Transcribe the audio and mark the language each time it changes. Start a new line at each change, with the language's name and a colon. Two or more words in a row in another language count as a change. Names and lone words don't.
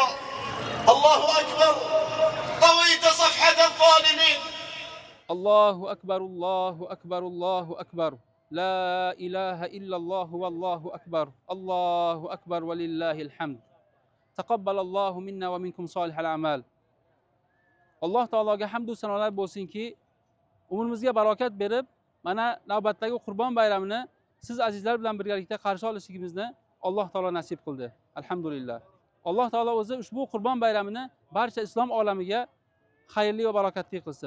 Arabic: الله أكبر. طويت صفحة الظالمين. الله أكبر الله أكبر الله أكبر لا إله إلا الله والله أكبر الله أكبر ولله الحمد تقبل الله منا ومنكم صالح الأعمال.
Uzbek: Alloh taologa hamd va sanolar bo'lsinki, umrimizga barokat berib, mana navbatdagi Qurbon bayramini siz azizlar bilan birgalikda qarshi olishimizni Alloh taolo nasib qildi. Alhamdulillah. Alloh taolo o'zi ushbu Qurbon bayramini barcha islom olamiga xayrli va barokatli qilsin.